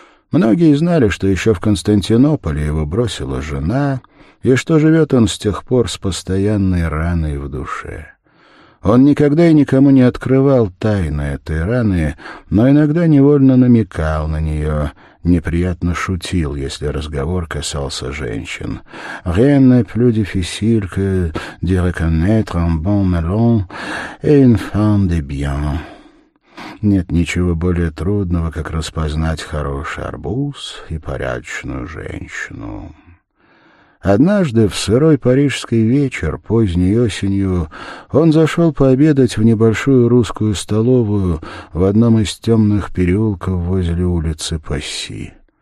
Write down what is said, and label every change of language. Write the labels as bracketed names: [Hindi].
[Russian] Многие знали, что еще в Константинополе его бросила жена, и что живет он с тех пор с постоянной раной в душе. Он никогда и никому не открывал тайны этой раны, но иногда невольно намекал на нее, неприятно шутил, если разговор касался женщин. [French] «Rien n'est plus difficile que de reconnaître un bon melon et une femme de bien». [Russian] «Нет ничего более трудного, как распознать хороший арбуз и порядочную женщину». Однажды в сырой парижский вечер, поздней осенью, он зашел пообедать в небольшую русскую столовую в одном из темных переулков возле улицы Пасси.